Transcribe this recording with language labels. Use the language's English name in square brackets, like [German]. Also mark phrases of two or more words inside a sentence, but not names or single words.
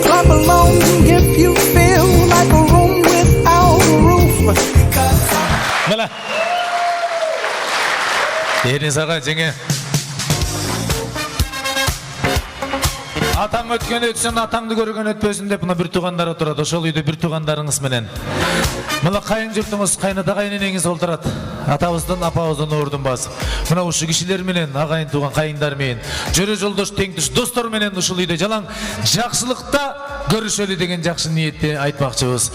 [English] Clap along if you feel like a room without a roof. Mala. [Kyrgyz] Эриңиз ага жеңе. Атаң өткөн өтсün, атаңды көргөн өтпөсүн деп мына бир туугандар отурат. Ошол үйдө бир туугандарыңыз менен. Мына кайын журтуңуз, кайната кайненеңиз отурат. Атабыздын, апабыздын ордун басып. Мына ушу кишилер менен, агайын тууган кайындар менен, жөрө жолдош, теңдиш достор менен ушул үйдө жалаң жакшылыкта көрүшөлү деген жакшы ниетти айтмакчыбыз.